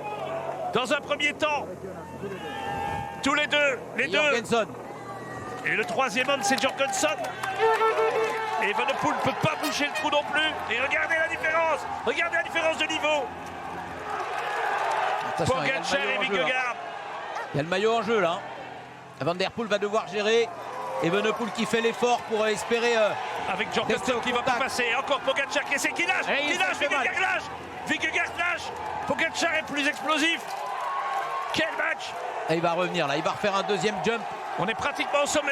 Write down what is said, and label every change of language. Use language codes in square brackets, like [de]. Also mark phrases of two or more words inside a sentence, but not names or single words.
[fr] Dans un premier temps. Tous les deux. Jorgensen. Et le 3e homme, c'est Jorgensen. Et Van der Poel ne peut pas boucher le trou non plus. Et regardez la différence. Regardez la différence de niveau. Pogačar et Vingegaard. Il y a le maillot en jeu là. Van der Poel va devoir gérer. Evenepoel qui fait l'effort pour espérer. Avec Jorgensen qui va pas passer. Encore Pogačar qui essaie, qui lâche. Vingegaard lâche. Pogačar est plus explosif. Quel match. Et il va revenir là. Il va refaire un 2e jump. On est pratiquement au sommet.